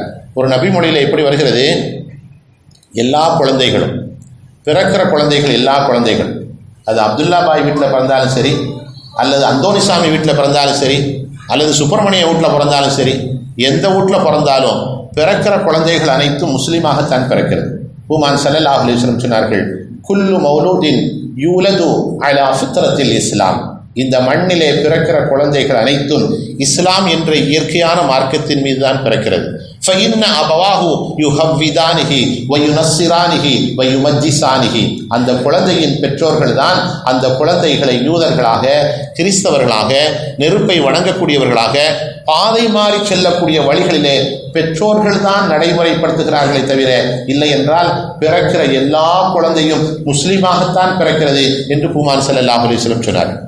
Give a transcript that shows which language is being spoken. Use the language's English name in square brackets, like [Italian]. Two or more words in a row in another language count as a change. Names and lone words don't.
[Tamil] ஒரு நபிமொழியில் எப்படி வருகிறது, எல்லா குழந்தைகளும், பிறக்கிற குழந்தைகள், எல்லா குழந்தைகள், அது அப்துல்லா பாய் வீட்டில் பிறந்தாலும் சரி, அல்லது அந்தோனிசாமி வீட்டில் பிறந்தாலும் சரி, அல்லது சுப்பிரமணிய வீட்டில் பிறந்தாலும் சரி, எந்த வீட்டில் பிறந்தாலும் பிறக்கிற குழந்தைகள் அனைத்தும் முஸ்லீமாகத்தான் பிறக்கிறது. பூமான் [Arabic] صلى الله عليه وسلم [Tamil] சொன்னார்கள், [Arabic] كل مولود يولد على فطرة الإسلام. [Tamil] இந்த மண்ணிலே பிறக்கிற குழந்தைகள் அனைத்தும் இஸ்லாம் என்ற இயற்கையான மார்க்கத்தின் மீது தான் பிறக்கிறது. [Arabic] فَإِنَّ أَبَوَاهُ يُهَوِّدَانِهِ وَيُنَصِّرَانِهِ وَيُمَجِّسَانِهِ. [Tamil] அந்த குழந்தையின் பெற்றோர்கள் தான் அந்த குழந்தைகளை யூதர்களாக, கிறிஸ்தவர்களாக, நெருப்பை வணங்கக்கூடியவர்களாக, பாதை மாறி செல்லக்கூடிய வழிகளிலே பெற்றோர்கள் தான் நடைமுறைப்படுத்துகிறார்களே தவிர இல்லை என்றால் பிறக்கிற எல்லா குழந்தையும் முஸ்லீமாகத்தான் பிறக்கிறது என்று பூமான் [Arabic] صلى الله عليه وسلم [Tamil] சொன்னார்.